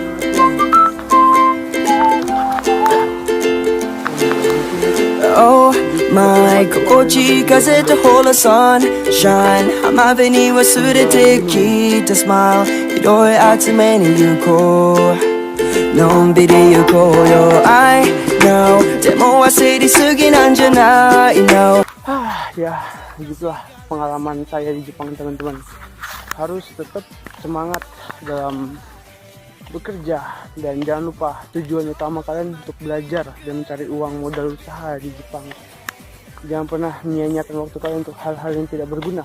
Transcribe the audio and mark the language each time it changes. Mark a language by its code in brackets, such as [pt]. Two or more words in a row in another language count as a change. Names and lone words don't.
[en] Oh my [ja] 心地いい風とほら sunshine 浜辺に忘れてきた smile 拾い集めに行こうのんびり行こうよ [en] I know [ja] でも焦りすぎなんじゃないの [id] Ya, begitulah pengalaman saya di Jepang, teman-teman. Harus tetap semangat dalam bekerja dan jangan lupa tujuan utama kalian untuk belajar dan mencari uang modal usaha di Jepang. Jangan pernah menyia-nyiakan waktu kalian untuk hal-hal yang tidak berguna.